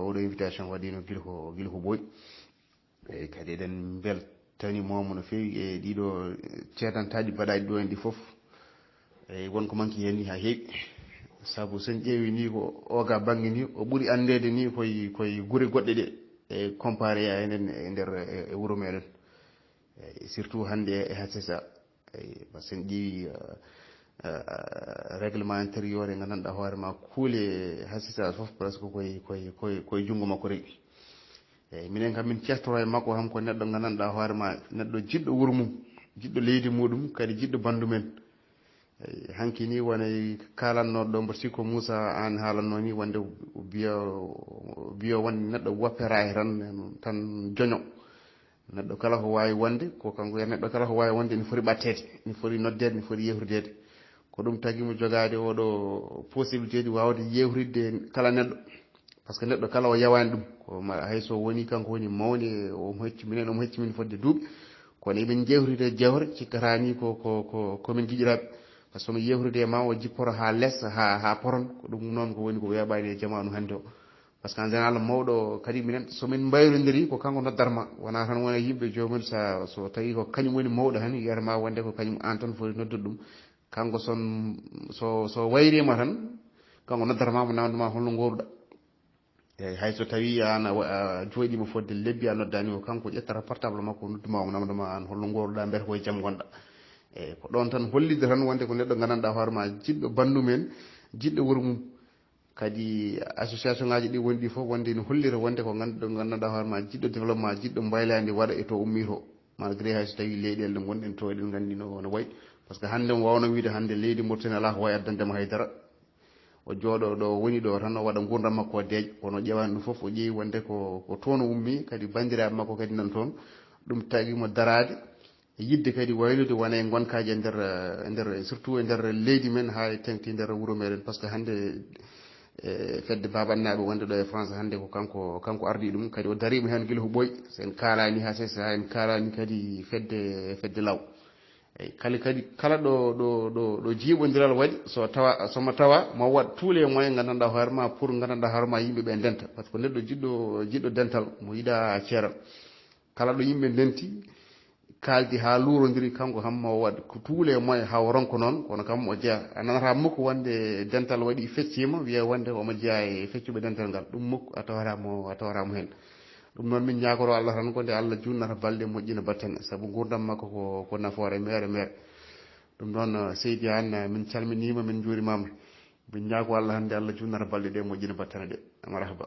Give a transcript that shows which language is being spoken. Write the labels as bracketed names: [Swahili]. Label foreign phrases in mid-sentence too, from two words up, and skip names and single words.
[Fula] oɗo invitation waɗino guila ko ɓooyi eyyi kadi eɗen beltanimomo no fewi e ɗiɗo ceedantaji mbaɗaɗi ɗo en ɗi foof eyyi wonko manque hen ni ha heewi saabu sen ƴeewi ni ko oga banggue ni o ɓuuri andede ni koye guure goɗɗe ɗe e comparé a enen e nder e wuuro meɗen eyyi surtout hande e hasesa eyyi [French] par ce que [Fula] sen ƴeewi [French] réglement intérieur [Fula] e gandanɗa hoorema kuule hasisa foof presque koye junggo makko rewi eyyi minen kam min ceftoro e makko ham ko neɗɗo gandanɗa hoorema neɗɗo jiɗɗo wuuro mum jiɗɗo leydi muɗum kadi jiɗɗo bandu men eyyi hanki ni wonay kalannoɗo ɗo mboɗo sikko Moussa an haalanno ni wonde biyo wonde neɗɗo woppera e tan joño neɗɗo kala ko wawi wonde ko kanko wiya neɗɗo kala ko wawi wonde ne foti ɓattede ne foti noddede ne foti yewtidede ko ɗum tagui jogade oɗo possibilité ji wawde yewtidde kala neɗɗo [French] par ce que [Fula] neɗɗo kala o yawani ɗum ko hayso woni kanko woni mawni omo hecci minen omo hecci min fodde duuɓi kono emin jewtide jewre cikkatani komin jiɗiraɓe [French] par ce que [Fula] no yewtude ma o jipporo ha less ha poron ko ɗum noon ko woni ko weeɓani e jamanu hande o [French] par ce que en général [Fula] mawɗo kadi minen somin mbayrodiri ko kanko noddatma wona tan wona yimɓe jomumen so tawi ko kañum woni mawɗo tan wiyatama wonde ko kañum an tan foti noddude ɗum kanko so wayrima tan kanko noddatama mo namdoma holno goruɗa eyyi hayso tawi an jooɗima fodde lebbi a noddani ko kanko ƴettata portable makko nodduma mo namdoma an holno goruɗa mbete koye jaam gonɗa eyyi ko ɗon tan hollide tan wonde ko neɗɗo gandanɗa hoorema jiɗɗo bandumen jiɗɗo wuuro mum kadi association ngaji ɗi woni ɗi foof wonde ne hollira wonde ko gandanɗa hoorema jiɗɗo développement jiɗɗo mbayladi waɗa e to ummi to malgré hayso tawi leyɗele ɗe gonɗen to eɗen gandi no wayi [French] par ce que [Fula] hande mo wawno wiide hande leydi Mauritanie ala ko wawi addandema haydara o jooɗo ɗo woni ɗo tan o waɗa gurdam makko o deeƴ kono ƴewani ɗum foof o ƴeewi wonde ko toon o ummi kadi bandiraɓe makko kadi nan toon ɗum tagimo darade yidde kadi waylude wona e gonkaji e nder surtout e nder leydi men ha tengti nder wuuro meɗen [French] par ce que [Fula] hande fedde babannaɓe wonde ɗo e France hande ko kanko ardi ɗum kadi o darima hen guila ko ɓooyi sen kalani ha sesa en kalani kadi fedde law eyyi kala ɗo jiiɓodiral waɗi somo tawa mo waɗ [French] tous les moyens [Fula] gandanɗa hoorema pour gandanɗa hoorema yimɓeɓe denta [French] par ce que [Fula] neɗɗo jiɗɗo dental mo yiɗa ceeral kala ɗo yimɓe denti kaldi ha luurodiri kanko kam mo waɗ ko [French] tous les moyens [Fula] haw ronko noon kono kam o jeeya a nanata mukko wonde dental waɗi feccima wiya wonde omo jeeya e feccuɓe dental ngal ɗum mukko a tawaramo hen ɗum noon min ñagoro Allah tan ko nde Allah junnata balɗe moƴƴina battane saabu gurdam makko ko nafoore mere ɗum noon seydi an min calminima min juurimama min ñaago Allah hande Allah junnata balɗe ɗe moƴƴina battane ɗe marhaba